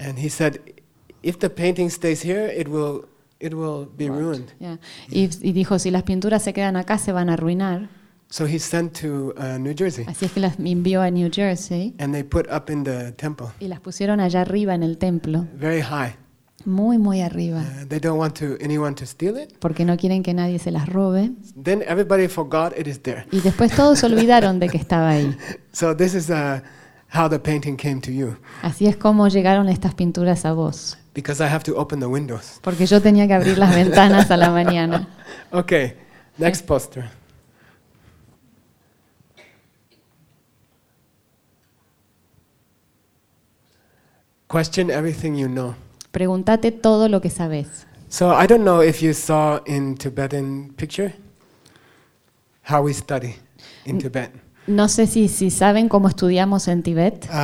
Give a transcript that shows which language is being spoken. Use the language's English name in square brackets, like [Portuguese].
[English] And he said, if the painting stays here, it will be ruined. Yeah. [Spanish] Y dijo, si las pinturas se quedan acá, se van a arruinar. [English] So he sent to New Jersey. [Spanish] Así es que las envió a New Jersey. [English] And they put up in the temple. [Spanish] Y las pusieron allá arriba en el templo. [English] Very high. [Spanish] Muy muy arriba. [English] They don't want anyone to steal it. [Spanish] Porque no quieren que nadie se las robe. [English] Then everybody forgot it is there. [Spanish] Y después todos olvidaron de que estaba ahí. [English] So this is how the painting came to you. [Spanish] Así es como llegaron estas pinturas a vos. [English] Because I have to open the windows. [Spanish] Porque yo tenía que abrir las ventanas a la mañana. [English] Okay. Next poster. Question everything you know. [Spanish] Pregúntate todo lo que sabes. [English] So I don't know if you saw in Tibetan picture how we study in Tibet. [Spanish] No sé si saben cómo estudiamos en Tibet.